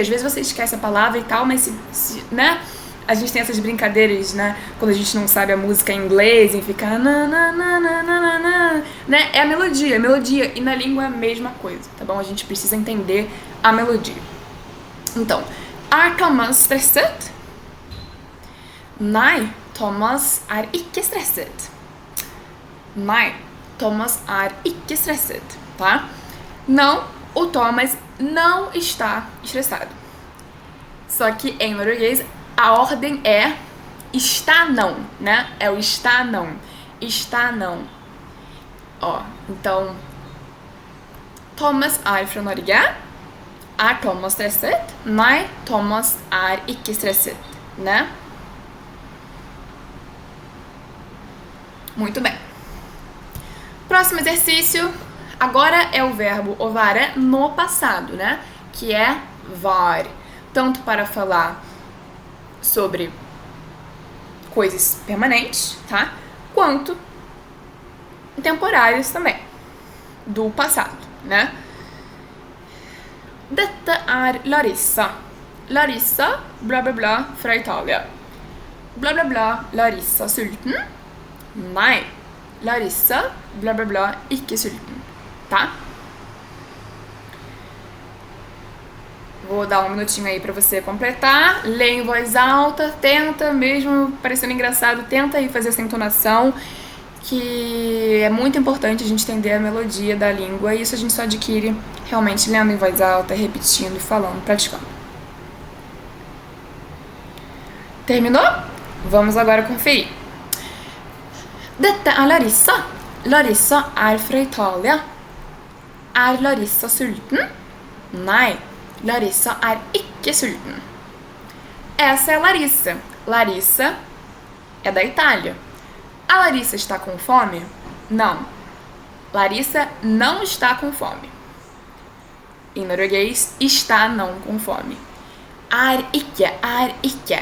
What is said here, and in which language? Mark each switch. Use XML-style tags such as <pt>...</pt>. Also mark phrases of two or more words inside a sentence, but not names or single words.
<pt>Às vezes você esquece a palavra e tal, mas né, a gente tem essas brincadeiras, né, quando a gente não sabe a música em inglês e fica né, é a melodia, e na língua é a mesma coisa, tá bom? A gente precisa entender a melodia. Então,</pt> <no>er Thomas stresset? Nei, Thomas er ikke stresset. Nei, Thomas er ikke stresset,</no> <pt>tá? Não, o Thomas não está estressado. Só que em norueguês a ordem é está não, né? É o está não. Está não. Ó, então Thomas</pt> <no>er fra Norge. Er Thomas stresset? Nei, Thomas er ikke stresset,</no> <pt>né? Muito bem. Próximo exercício. Agora é o verbo ovara no passado, né? Que é var. Tanto para falar sobre coisas permanentes, tá? Quanto temporárias também, do passado, né?</pt> <no>Dette er Larissa. Larissa,</no> <pt>blá blá blá,</pt> <no>fra Itália.</no> <pt>Blá blá blá,</pt> <no>Larissa sulten? Nei. Larissa,</no> <pt>blá blá blá,</pt> <no>ikke sulten.</no> <pt>Tá? Vou dar um minutinho aí pra você completar. Lê em voz alta, tenta, mesmo parecendo engraçado, tenta aí fazer essa entonação, que é muito importante a gente entender a melodia da língua, e isso a gente só adquire realmente lendo em voz alta, repetindo, falando, praticando. Terminou? Vamos agora conferir.</pt> <no>Dette er Larissa. Larissa er fra Italia. Er Larissa sulten? Nei, Larissa er ikke sulten.</no> <pt>Essa é a Larissa. Larissa é da Itália. A Larissa está com fome? Não. Larissa não está com fome. em norueguês, está não com fome.</pt> <no>Er ikke.</no>